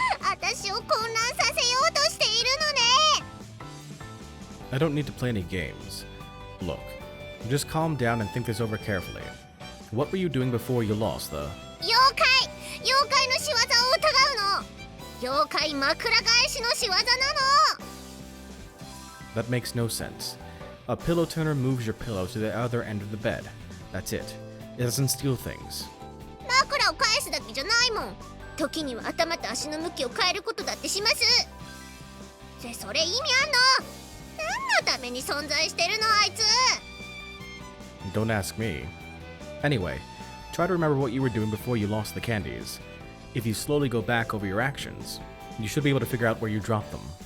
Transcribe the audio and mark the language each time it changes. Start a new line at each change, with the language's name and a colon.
Japanese: 私を混乱させようとしているのね。
English: I don't need to play any games. Look, just calm down and think this over carefully. What were you doing before you lost the...
Japanese: 妖怪の仕業を疑うの。妖怪枕返しの仕業なの。
English: That makes no sense. A pillow turner moves your pillow to the other end of the bed. That's it. It doesn't steal things.
Japanese: 枕を返すだけじゃないもん。時には頭と足の向きを変えることだってします。それ意味あんの？何のために存在してるのあいつ。
English: Don't ask me. Anyway, try to remember what you were doing before you lost the candies. If you slowly go back over your actions, you should be able to figure out where you dropped them.